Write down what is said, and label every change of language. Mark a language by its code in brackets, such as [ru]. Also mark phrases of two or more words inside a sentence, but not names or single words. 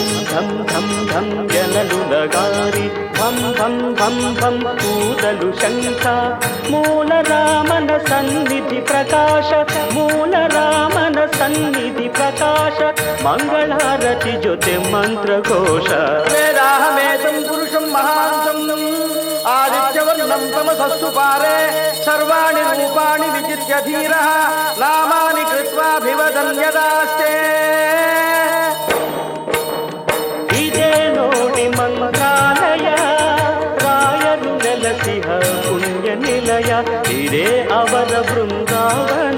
[kn] ಧಂ ಧಂ ಧಂ ಜನಲು ನಗಾರಿ ಭಂ ಭಂ ಭಂ ಭಂ ಊದಲು ಶಂಖ. ಮೂಲ ರಾಮನ ಸನ್ನಿಧಿ ಪ್ರಕಾಶ, ಮೂಲ ರಾಮನ ಸನ್ನಿಧಿ ಪ್ರಕಾಶ. ಮಂಗಳಾರತಿ ಜೊತೆ ಮಂತ್ರಘೋಷ. [sa] ವೇದಾಹಮೇತಂ ಪುರುಷಂ ಮಹಾಂತಂ ಆದಿತ್ಯवर्णं तमसस्तु पारे सर्वाणि रूपाणि विजित्य धीरः नामानि कृत्वाभिवदन् यदास्ते. [kn] ಇದೇ ನೋಡಿ ಮಂತ್ರಾಲಯ. ರಾಯರು ನೆಲಸಿಹ ಪುಣ್ಯ ನಿಲಯ ಇದೇ ಅವರ ಬೃಂದಾವನ.